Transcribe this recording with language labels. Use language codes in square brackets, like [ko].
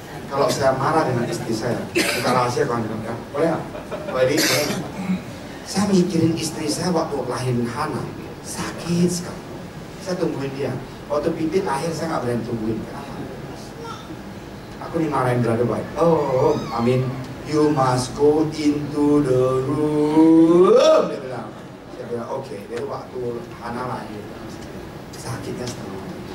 [id] Kalau saya marah dengan istri saya, bukan rahasia kawan ya, boleh nggak? Boleh. Saya mikirin istri saya waktu lahirin Hana, sakit sekali. Saya tungguin dia. Waktu Pipit lahir saya nggak berani tungguin. Kenapa? Aku dimarahin berada baik. Oh, amin. [en] You must go into the room. [id] Dia bilang. Saya bilang oke. Dari waktu Hana lahir, sakitnya setengah.